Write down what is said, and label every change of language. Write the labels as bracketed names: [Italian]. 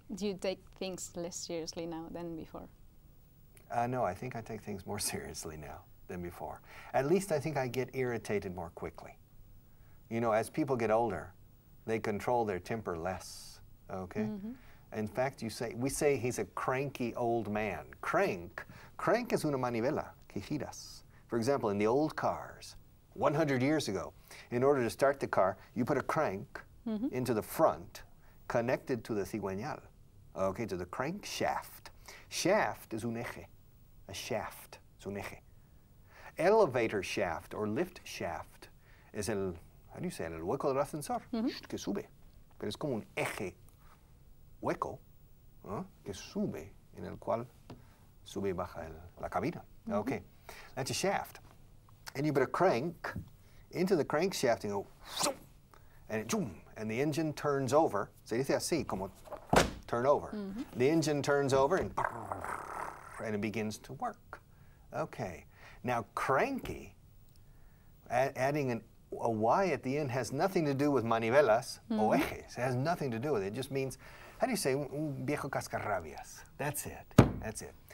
[English] Do you take things less seriously now than before? No, I think I take things more seriously now than before. At least I think I get irritated more quickly. You know, as people get older, they control their temper less, okay? Mm-hmm. In fact, we say he's a cranky old man. [Spanish] Crank es una manivela que giras. [English] For example, in the old cars, 100 years ago, in order to start the car, you put a crank into the front, connected to the cigüeñal, okay, to the crankshaft. Shaft is [Spanish] un eje. [English] A shaft is un eje. Elevator shaft or lift shaft es el, how do you say it, [Spanish] el hueco del ascensor, que sube. Pero es como un eje hueco, que sube, en el cual sube y baja la cabina. [English] Okay, that's a shaft. And you put a crank into the crankshaft and go, and it, and the engine turns over. [Spanish] Se dice así, como [English] turn over. The engine turns over and it begins to work. Okay, now cranky, adding a Y at the end has nothing to do with [Spanish] manivelas o ejes. [English] It has nothing to do with it. It just means, how do you say, [Spanish] un viejo cascarrabias? [English] That's it. That's it.